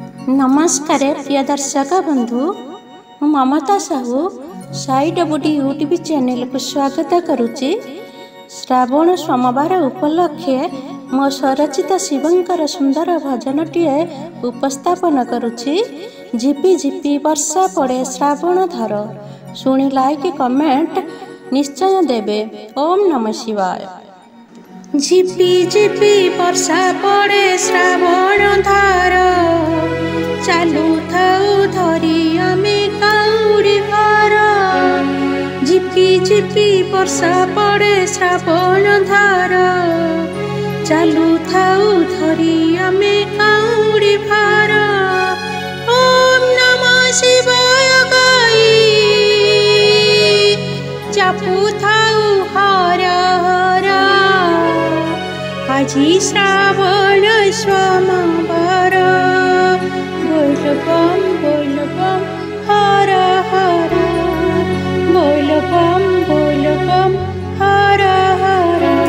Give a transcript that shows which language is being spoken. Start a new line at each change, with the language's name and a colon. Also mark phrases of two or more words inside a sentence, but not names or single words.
Odia: ନମସ୍କାର ପ୍ରିୟ ଦର୍ଶକ ବନ୍ଧୁ ମୁଁ ମମତା ସାହୁ ସାଈ ଡବୁଡି
English: YouTube channel
Odia: କୁ ସ୍ୱାଗତ କରୁଛି। ଶ୍ରାବଣ ସୋମବାର ଉପଲକ୍ଷେ ମୋ ସ୍ୱରଚିତ ଶିବଙ୍କର ସୁନ୍ଦର ଭଜନଟିଏ ଉପସ୍ଥାପନ କରୁଛି। ଝିପି ଝିପି ବର୍ଷା ପଡ଼େ ଶ୍ରାବଣ ଧର ଶୁଣି ଲାଇକ କମେଣ୍ଟ ନିଶ୍ଚୟ ଦେବେ। ଓମ ନମଃ ଶିବାୟ। ଝିପି ଝିପି ବର୍ଷା ପଡ଼େ ଶ୍ରାବଣ ଧର ଚାଲୁ ଥାଉ ଧରି ଆମେ କାଉଡ଼ି ଭାର। ଝିପି ଝିପି ବର୍ଷା ପଡ଼େ ଶ୍ରାବଣ ଧାର ଚାଲୁ ଥାଉ ଧରି ଆମେ କାଉଡ଼ି ଭାର। ଓମ ନମଃ ଶିବାୟ ଗାଇ ଚାପୁ ଥାଉ ହର ହର। ଆଜି ଶ୍ରାବଣ ସୋମବାର ବୋଲ ବମ ହର ହର ବୋଲ ବମ ହର ହର।